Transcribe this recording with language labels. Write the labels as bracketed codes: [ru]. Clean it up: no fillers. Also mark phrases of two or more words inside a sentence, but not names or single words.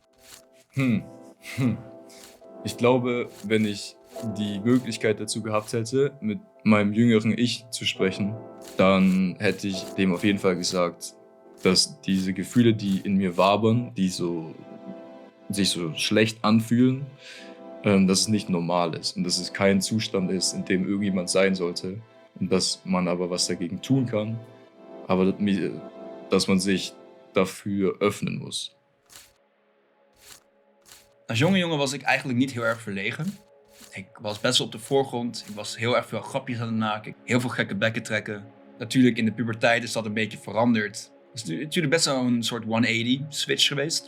[de] Ich glaube, wenn ich die Möglichkeit dazu gehabt hätte, mit meinem jüngeren Ich zu sprechen, dann hätte ich dem auf jeden Fall gesagt, dass diese Gefühle, die in mir wabern, die sich so schlecht anfühlen, dass es nicht normal ist und dass es kein Zustand ist, in dem irgendjemand sein sollte und dass man aber was dagegen tun kann, aber dass man sich dafür öffnen muss. [nl] Als jonge jongen was ik eigenlijk niet heel erg verlegen. Ik was best wel op de voorgrond. Ik was heel erg veel grapjes aan het maken. Heel veel gekke bekken trekken. Natuurlijk in de puberteit is dat een beetje veranderd. Het is natuurlijk best wel een soort 180 switch geweest.